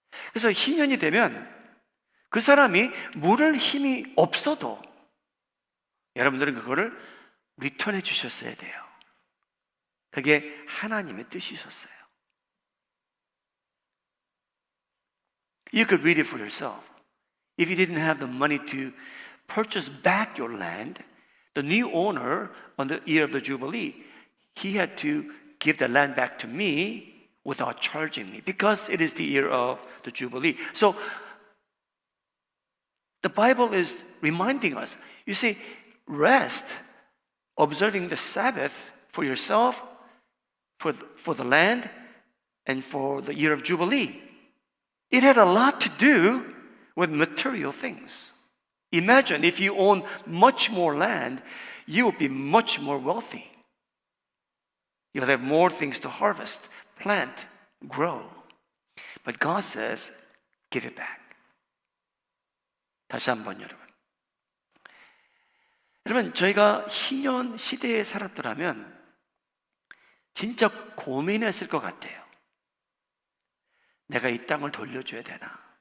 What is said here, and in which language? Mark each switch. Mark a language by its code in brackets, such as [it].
[ko] 그래서 희년이 되면 그 사람이 물을 힘이 없어도 여러분들은 그거를 리턴해 주셨어야 돼요. 그게 하나님의 뜻이셨어요. [en] You could read it for yourself. If you didn't have the money to purchase back your land, the new owner on the year of the Jubilee, he had to give the land back to me without charging me because it is the year of the Jubilee. So the Bible is reminding us, you see, rest, observing the Sabbath for yourself, for the land, and for the year of Jubilee. It had a lot to do with material things. Imagine if you own much more land, you would be much more wealthy. You'll have more things to harvest, plant, grow. But God says, give it back. [ko] 다시 한번 여러분, 저희가 희년 시대에 살았더라면 진짜 고민했을 것 같아요. 내가 이 땅을 돌려줘야 되나?